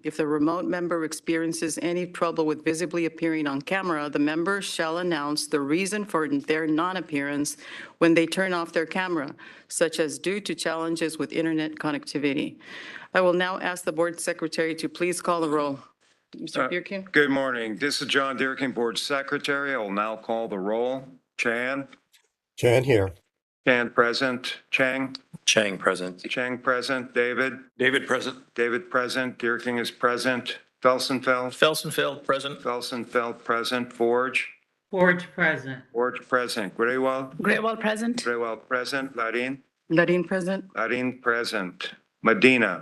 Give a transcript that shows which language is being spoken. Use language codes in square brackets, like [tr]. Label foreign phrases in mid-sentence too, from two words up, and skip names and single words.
[en] If the remote member experiences any trouble with visibly appearing on camera, the member shall announce the reason for their non-appearance when they turn off their camera, such as due to challenges with internet connectivity. I will now ask the board secretary to please call the roll. Mr. Dearkin? Good morning. This is John Dearkin, Board Secretary. I will now call the roll. Chan? Chan here. Chan present. Chang? Chang present. Chang present. David? David present. David present. Dearkin is present. Felsenfeld? Felsenfeld present. Felsenfeld present. Forge? Forge present. Forge present. Graywell? Greatwell present. Graywell present. Larin? Larin present. Larin present. Medina?